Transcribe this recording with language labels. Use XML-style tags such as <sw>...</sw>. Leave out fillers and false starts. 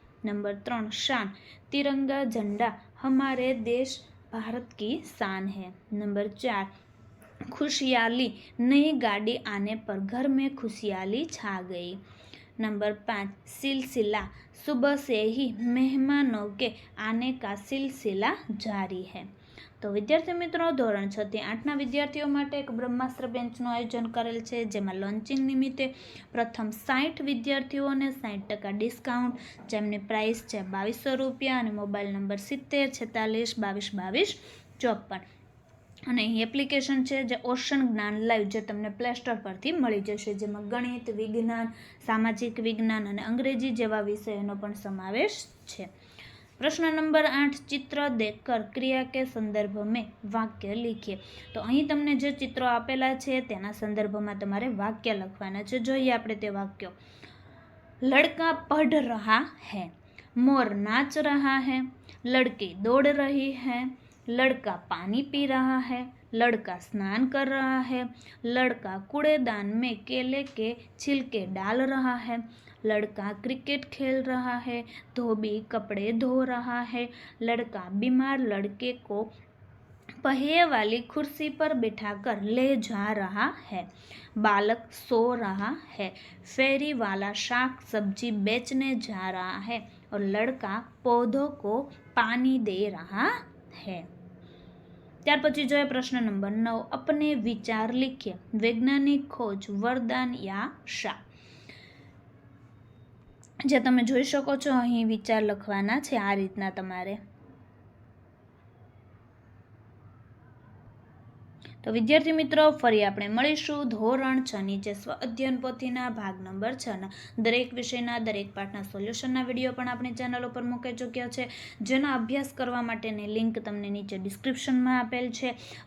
<hi>Number 3, शान, तिरंगा झंडा हमारे देश भारत की शान है। नंबर 4, खुशहाली, नई गाड़ी आने पर घर में खुशहाली छा गई। नंबर 5, सिलसिला, सुबह से ही મહેમાનો के आने का सिलसिला जारी है।</hi> <gu>તો વિદ્યાર્થી મિત્રો, ધોરણ 6 થી 8ના વિદ્યાર્થીઓ માટે એક બ્રહ્માસ્ત્ર બેન્ચનું આયોજન કરેલ છે, જેમાં લોન્ચિંગ નિમિત્તે પ્રથમ 60 વિદ્યાર્થીઓને 60% ડિસ્કાઉન્ટ, જેમની પ્રાઇસ છે 2200 રૂપિયા અને મોબાઈલ નંબર 70 46 22 22 54। અને અહીં એપ્લિકેશન છે જે ઓશન જ્ઞાન લાઈવ, જે તમને પ્લે સ્ટોર પરથી મળી જશે, જેમાં ગણિત, વિજ્ઞાન, સામાજિક વિજ્ઞાન અને અંગ્રેજી જેવા વિષયોનો પણ સમાવેશ છે।</gu> <hi>प्रश्न नंबर 8, चित्र देखकर क्रिया के संदर्भ में वाक्य लिखिए।</hi> <gu>तो અહીં તમને જે ચિત્રો આપેલા છે તેના સંદર્ભમાં તમારે વાક્ય લખવાના છે। જોઈએ આપણે તે વાક્યો।</gu> <hi>लड़का पढ़ रहा है, मोर नाच रहा है, लड़की दौड़ रही है, लड़का पानी पी रहा है, लड़का स्नान कर रहा है, लड़का कूड़ेदान में केले के छिलके डाल रहा है, लड़का क्रिकेट खेल रहा है, धोबी कपड़े धो रहा है, लड़का बीमार लड़के को पहिए वाली कुर्सी पर बिठाकर ले जा रहा है, बालक सो रहा है, फेरी वाला शाक सब्जी बेचने जा रहा है और लड़का पौधों को पानी दे रहा है।</hi> <gu>ત્યાર પછી જોઈએ પ્રશ્ન નંબર 9,</gu> <hi>अपने विचार लिखिए, वैज्ञानिक खोज, वरदान या शाप।</hi> <gu>જે તમે જોઈ શકો છો અહીં વિચાર લખવાના છે આ રીતના તમારે। તો વિદ્યાર્થી મિત્રો ફરી આપણે મળીશું ધોરણ 6 ની જે સ્વ અધ્યયન પોથીના ભાગ નંબર 6ના દરેક વિષયના દરેક પાઠના સોલ્યુશનના વિડીયો પણ આપણી ચેનલ ઉપર મૂકી ચૂક્યા છે, જેનો અભ્યાસ કરવા માટેની લિંક તમને નીચે ડિસ્ક્રિપ્શનમાં આપેલ છે।</gu>